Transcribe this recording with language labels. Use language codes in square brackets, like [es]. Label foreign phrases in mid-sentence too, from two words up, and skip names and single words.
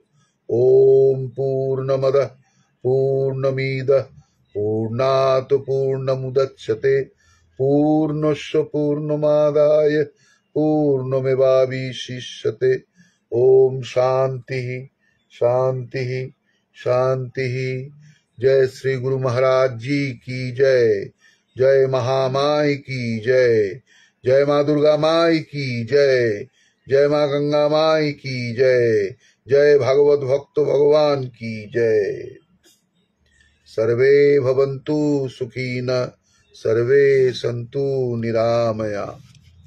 [sa] ॐ पूर्णमदः पूर्णमिदः पूर्णात् पूर्णमुदच्यते पूर्णस्य पूर्णमादाय पूर्णमेवावशिष्यते। ॐ शान्तिः शान्तिः शान्तिः। [hi] जय श्री गुरु महाराज जी की जय। जय महामाई की जय। जय माँ दुर्गा माई की जय। जय माँ गंगा माई की जय। जय भागवत भक्त भगवान की जय। [sa] सर्वे भवन्तु सुखिनः, सर्वे सन्तु निरामया।